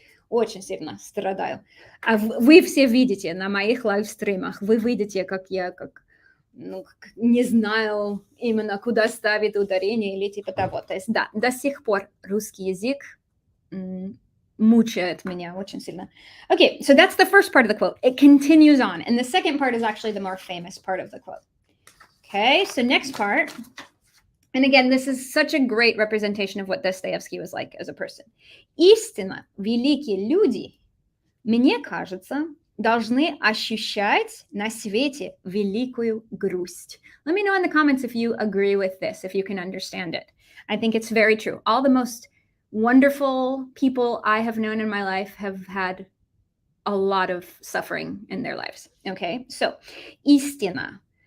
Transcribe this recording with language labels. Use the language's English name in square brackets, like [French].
[Russian] Очень сильно страдаю. А вы все видите на моих лайвстримах, вы видите, как я не знаю именно, куда ставить ударение или типа того. То есть, да, до сих пор русский язык мучает меня очень сильно. [English] Okay, so that's the first part of the quote. It continues on. And the second part is actually the more famous part of the quote. Okay, so next part. And again, this is such a great representation of what Dostoevsky was like as a person. [Russian] Истинно великие люди, мне кажется, должны ощущать на свете великую грусть. [English] Let me know in the comments if you agree with this, if you can understand it. I think it's very true. All the most wonderful people I have known in my life have had a lot of suffering in their lives. Okay, so истина.